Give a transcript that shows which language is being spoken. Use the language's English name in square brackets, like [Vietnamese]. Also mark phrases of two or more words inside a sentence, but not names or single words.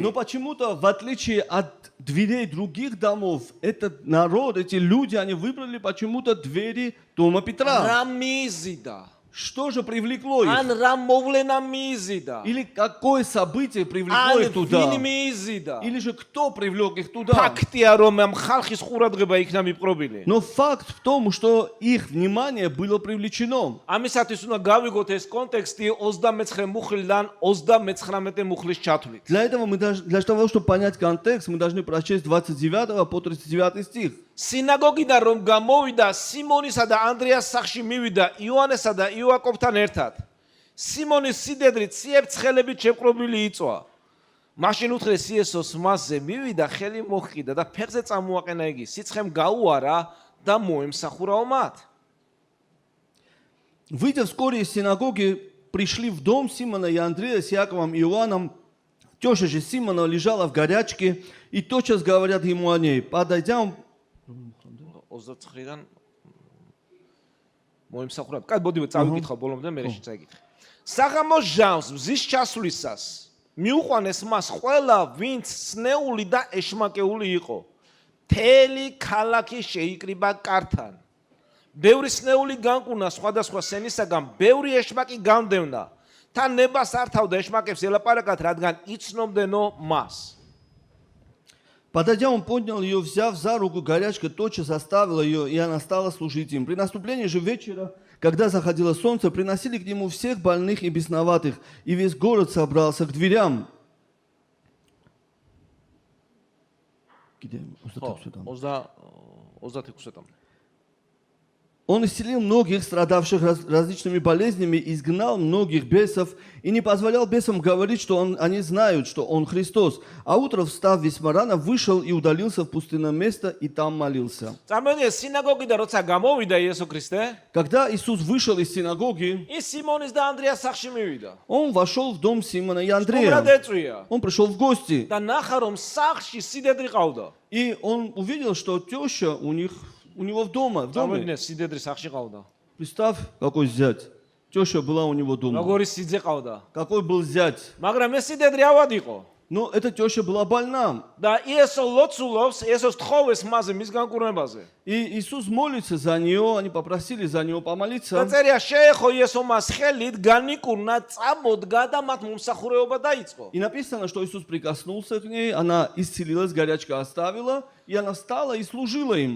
[Russian] Но почему-то, в отличие от дверей других домов, этот народ, эти люди, они выбрали почему-то двери дома Петра. [Georgian] რა მიიზიდა? [Russian] Что же привлекло их? [Georgian] ან რა მოვლენა მიიზიდა? [Russian] Или какое событие привлекло [Georgian] ან [Russian] их туда? [Georgian] ვინ მიიზიდა? [Russian] Или же кто привлек их туда? [Georgian] ფაქტია რომ ამ ხალხის ყურადღება იქნა მიპყრობილი. [Russian] Но факт в том, что их внимание было привлечено. [Georgian] ამისათვის უნდა გავიგოთ ეს კონტექსტი 29 მუხლიდან 39 მუხლის ჩათვლით. [Russian] Для того, чтобы понять контекст, мы должны прочесть 29 по 39 стих. [Georgian] სინაგოგიდან რომ გამოვიდა სიმონისა და ანდრეას სახლში მივიდა იოანესა და იოაკობთან ერთად. სიმონის სიდედრით ციებ-ცხელებით შეპყრობილი იწვა. მაშინ უთხრეს იესოს მასზე მივიდა ხელი მოჰყიდა და ფეხზე წამოაყენა იგი. სიცხემ გაუარა და მოემსახურაო მათ. [Russian] Выйдя вскоре из синагоги, пришли в дом Симона и Андрея с Иаковом и Иоанном. Теща же Симона лежала в горячке, и тотчас говорят ему о ней. Подойдя, [Georgian] 29-დან მოემსახურა. კაც ბოდი წავიკითხავ ბოლომდე მე შეწაიკითხე. საღამოს ჟამს მზის ჩასვლისას მიუყვანეს მას ყველა ვინც სნეული და ეშმაკეული იყო. თელი ქალაქი შეიკრიბა კართან. ბევრი სნეული განკუნა სხვადასხვა სენისაგან, ბევრი ეშმაკი გამდევნა. თან ნებას არ თავდა ეშმაკებს ელაპარაკათ, რადგან იცნობდენო მას. [Russian] Подойдя, он поднял ее, взяв за руку, горячка тотчас оставила ее, и она стала служить им. При наступлении же вечера, когда заходило солнце, приносили к нему всех больных и бесноватых, и весь город собрался к дверям. Где? [Georgian] ხო 26 там. [Russian] Он исцелил многих, страдавших различными болезнями, изгнал многих бесов и не позволял бесам говорить, что они знают, что он Христос. А утром, встав весьма рано, вышел и удалился в пустынное место и там молился. [Georgian] წარმოიდგინე სინაგოგიდან როცა გამოვიდა იესო ქრისტე, [Russian] Когда Иисус вышел из синагоги, [Georgian] ის სიმონის და ანდრიას სახლში მივიდა. [Russian] он вошел в дом Симона и უმრად Андрея. [Georgian] ეწვია [Russian] Он пришел в гости, [Georgian] და ნახა რომ სახლში სიდედრი ყავდა. [Russian] и он увидел, что теща у него в доме. [Georgian] წარმოიდგინე სიდედრი სახლში ყავდა. [Russian] Представь, какой зять. Теща была у него дома. [Georgian] როგორი სიძე ყავდა. [Russian] Какой был зять. [Georgian] მაგრამ ეს სიდედრი ავად იყო. [Russian] Но эта теща была больна. [Georgian] და იესო ლოცულობს, იესოს თხოვეს მასზე მის განკურნებაზე. [Russian] И Иисус молится за нее, они попросили за него [Georgian] და [Russian] помолиться. [Georgian] წერია შეეხო იესო მას ხელით, განიკურნა, წამოდგა და მათ მომსახურეობა დაიწყო. [Russian] И написано, что Иисус прикоснулся к ней, она исцелилась, горячка оставила, и она встала и служила им.